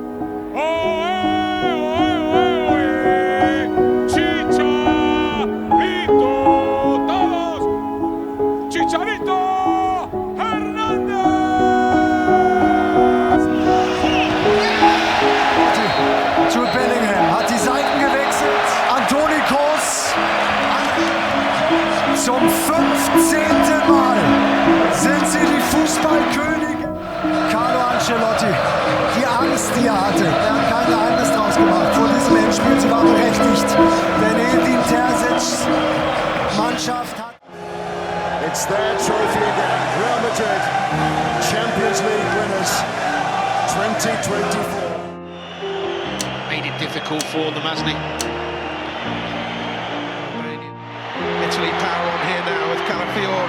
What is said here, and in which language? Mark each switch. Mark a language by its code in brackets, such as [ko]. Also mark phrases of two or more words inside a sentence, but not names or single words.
[de] Chicharito Hernández. Jude Bellingham hat die Seiten gewechselt. Antoni Kroos. Zum 15. Mal sind sie die Fußballkönige. Carlo Ancelotti, die Angst, die er hatte, er hat kein Geheimnis draus gemacht vor diesem Endspiel. Sie war berechtigt, denn Edin Terzic's Mannschaft hat. [en] It's their trophy again. Real Madrid, Champions League winners 2024. Made it difficult for them, hasn't he? Italy power on here now with Calafiori.